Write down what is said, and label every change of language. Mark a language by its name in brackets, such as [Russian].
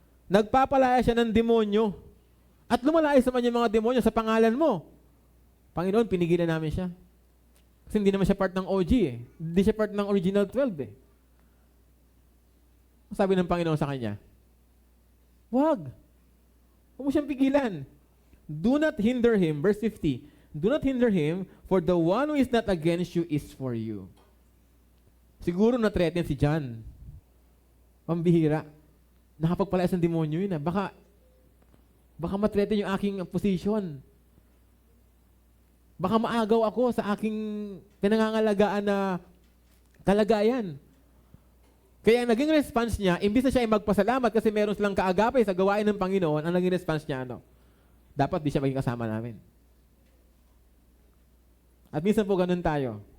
[Filipino] Nagpapalaya siya ng demonyo. At lumalaya sa kanya mga demonyo sa pangalan mo. Panginoon, pinigilan namin siya. Kasi hindi naman siya part ng OG eh. Hindi siya part ng original 12 eh. Sabi ng Panginoon sa kanya, wag. Huwag mo siyang pigilan. [English] Do not hinder him. Verse 50. Do not hinder him, for the one who is not against you is for you. [Filipino] Siguro na-threaten si John. Pambihira. Nakapagpalayas ng demonyo yun. Baka ma-threaten yung aking position. Baka maagaw ako sa aking pinangangalagaan na kalagayan. Kaya ang naging response niya, imbis na siya ay magpasalamat kasi meron silang kaagapay sa gawain ng Panginoon, ang naging response niya, dapat di siya maging kasama namin. At minsan po ganun tayo.